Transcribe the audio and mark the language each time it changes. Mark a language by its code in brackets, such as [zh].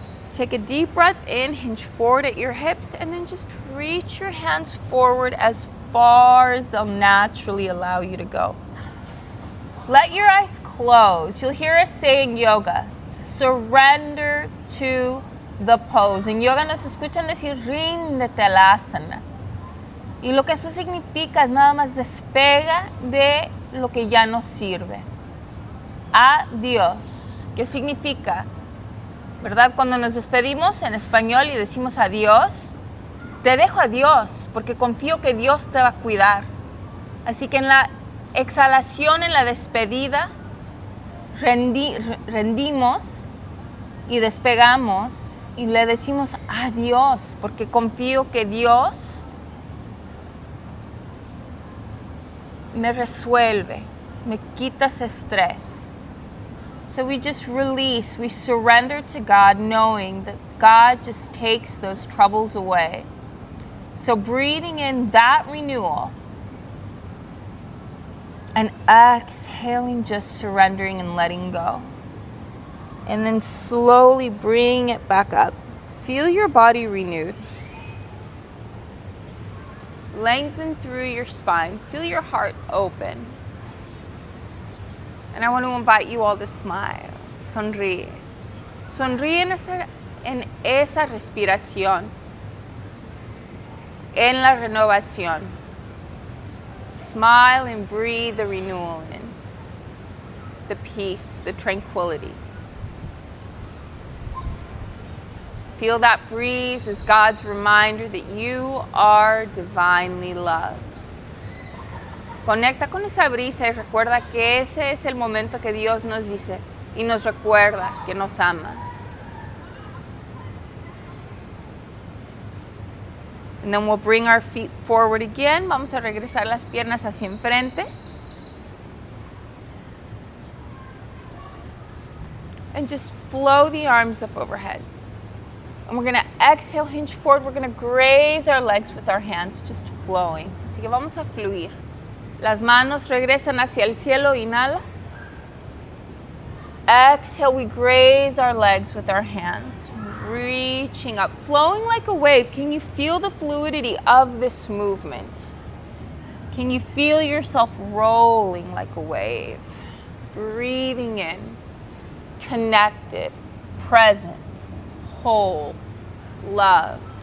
[en] Take a deep breath in, hinge forward at your hips, and then just reach your hands forward as far as they'll naturally allow you to go. Let your eyes close. You'll hear us say in yoga, surrender to the pose. [es] En yoga nos escuchan decir, ríndete a la asana. Y lo que eso significa es nada más despega de lo que ya no sirve. Adiós. ¿Qué significa? ¿Verdad? Cuando nos despedimos en español y decimos adiós, te dejo a Dios porque confío que Dios te va a cuidar. Así que en la exhalación, en la despedida, rendimos y despegamos y le decimos adiós porque confío que Dios me resuelve, me quita ese estrés. [en] So we just release, we surrender to God knowing that God just takes those troubles away. So breathing in that renewal and exhaling, just surrendering and letting go. And then slowly bring it back up. Feel your body renewed. Lengthen through your spine. Feel your heart open. And I want to invite you all to smile. [es] Sonríe. Sonríe en esa respiración. En la renovación. [en] Smile and breathe the renewal in. The peace, the tranquility. Feel that breeze as God's reminder that you are divinely loved. Conecta con esa brisa y recuerda que ese es el momento que Dios nos dice y nos recuerda que nos ama. And then we'll bring our feet forward again. [es] Vamos a regresar las piernas hacia enfrente. [en] And just flow the arms up overhead. And we're going to exhale, hinge forward. We're going to graze our legs with our hands, just flowing. [es] Así que vamos a fluir. Las manos regresan hacia el cielo, inhala. [en] Exhale, we graze our legs with our hands, reaching up, flowing like a wave. Can you feel the fluidity of this movement? Can you feel yourself rolling like a wave? Breathing in, connected, present, whole, loved.